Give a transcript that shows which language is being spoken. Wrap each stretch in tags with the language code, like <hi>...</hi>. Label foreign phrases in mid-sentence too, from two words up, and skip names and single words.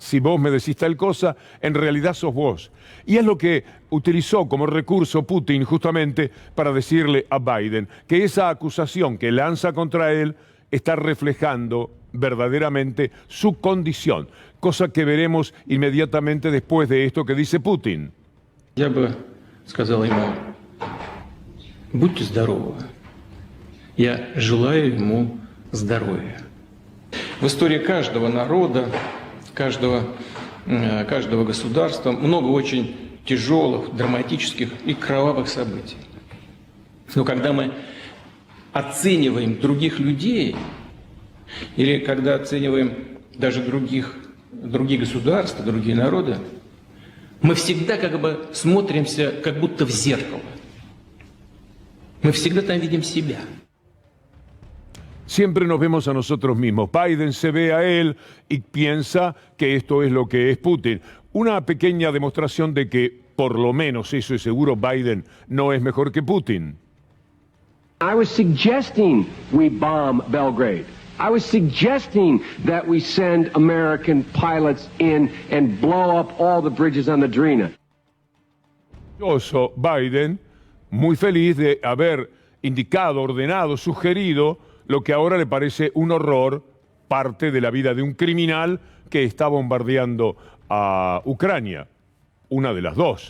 <es>si vos me decís tal cosa, en realidad sos vos. Y es lo que utilizó como recurso Putin justamente para decirle a Biden que esa acusación que lanza contra él está reflejando verdaderamente su condición, cosa que veremos inmediatamente después de esto que dice Putin.</es> <ru>Я бы сказал ему: будьте здоровы. Я желаю ему здоровья. В истории каждого народа, каждого государства много очень тяжелых, драматических и кровавых событий. Но когда мы оцениваем других людей, или когда оцениваем даже другие государства, другие народы, мы всегда как бы смотримся как будто в зеркало. Мы всегда там видим себя.</ru> <es>Siempre nos vemos a nosotros mismos. Biden se ve a él y piensa que esto es lo que es Putin. Una pequeña demostración de que, por lo menos eso es seguro, Biden no es mejor que Putin.</es> <en>I was suggesting we bomb Belgrade. I was suggesting that we send American pilots in and blow up all the bridges on the Drina.</en> <es>Biden, muy feliz de haber indicado, ordenado, sugerido lo que ahora le parece un horror, parte de la vida de un criminal que está bombardeando a Ucrania. Una de las dos.</es>